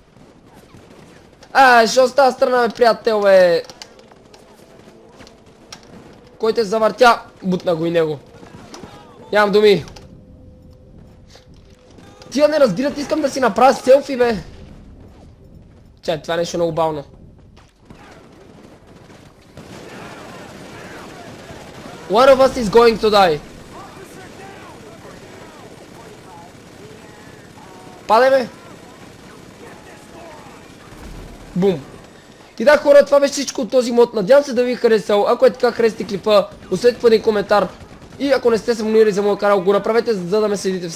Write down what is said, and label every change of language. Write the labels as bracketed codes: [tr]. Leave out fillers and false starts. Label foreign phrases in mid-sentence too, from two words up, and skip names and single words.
[bg] Що с тази страна, бе, приятел, бе? Кой те завъртя? Бутна го и него. Нямам думи. Тия не разбират, искам да си направя селфи, бе. Чай, това е нещо много бавно. [en] One of us is going to die. [bg] Падай, бе. Бум. И да, хора, това беше всичко от този мод. Надявам се да ви е харесал. Ако е така, харесайте клипа, оставете в един коментар. И ако не сте се абонирали за моя канал, го направете, за да ме следите всеки ден.